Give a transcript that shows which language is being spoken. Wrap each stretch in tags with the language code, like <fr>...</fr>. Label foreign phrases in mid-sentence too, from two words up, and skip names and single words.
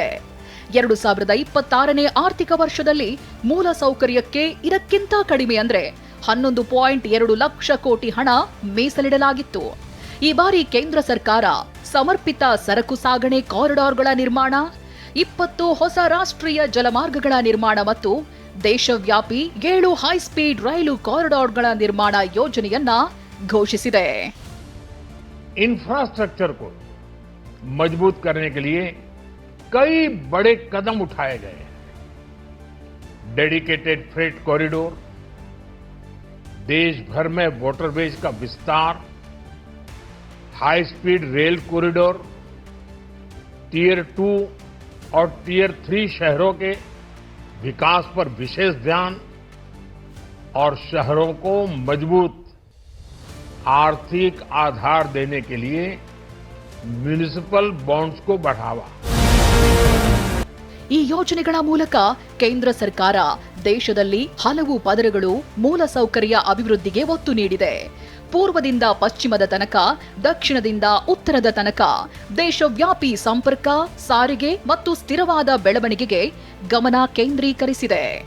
<kn>2026ನೇ ಆರ್ಥಿಕ ವರ್ಷದಲ್ಲಿ ಮೂಲಸೌಕರ್ಯಕ್ಕೆ ಇದಕ್ಕಿಂತ ಕಡಿಮೆ ಅಂದ್ರೆ 11.2 ಲಕ್ಷ ಕೋಟಿ ಹಣ ಮೀಸಲಿಡಲಾಗಿತ್ತು. ಈ ಬಾರಿ ಕೇಂದ್ರ ಸರ್ಕಾರ ಸಮರ್ಪಿತ ಸರಕು ಸಾಗಣೆ ಕಾರಿಡಾರ್ಗಳ ನಿರ್ಮಾಣ, 20 ಹೊಸ ರಾಷ್ಟ್ರೀಯ ಜಲಮಾರ್ಗಗಳ ನಿರ್ಮಾಣ ಮತ್ತು ದೇಶವ್ಯಾಪಿ 7 ಹೈಸ್ಪೀಡ್ ರೈಲು ಕಾರಿಡಾರ್ಗಳ ನಿರ್ಮಾಣ ಯೋಜನೆಯನ್ನ ಘೋಷಿಸಿದೆ.</kn> <hi>इंफ्रास्ट्रक्चर को मजबूत करने के लिए कई बड़े कदम उठाए गए.</hi> <en>dedicated freight corridor,</en> <hi>देश भर में वाटरवेज का विस्तार,</hi> <en>high speed rail corridor,</en> <hi>टियर 2 और टियर 3 शहरों के विकास पर विशेष ध्यान और शहरों को मजबूत आर्थिक आधार देने के लिए</hi> <en>municipal bonds</en> <hi>को बढ़ावा.</hi> <kn>ಈ ಯೋಜನೆಗಳ ಮೂಲಕ ಕೇಂದ್ರ ಸರ್ಕಾರ ದೇಶದಲ್ಲಿ ಹಲವು ಪದರಗಳು ಮೂಲಸೌಕರ್ಯ ಅಭಿವೃದ್ಧಿಗೆ ಒತ್ತು ನೀಡಿದೆ. ಪೂರ್ವದಿಂದ ಪಶ್ಚಿಮದ ತನಕ, ದಕ್ಷಿಣದಿಂದ ಉತ್ತರದ ತನಕ ದೇಶವ್ಯಾಪಿ ಸಂಪರ್ಕ, ಸಾರಿಗೆ ಮತ್ತು ಸ್ಥಿರವಾದ ಬೆಳವಣಿಗೆಗೆ ಗಮನ ಕೇಂದ್ರೀಕರಿಸಿದೆ.</kn>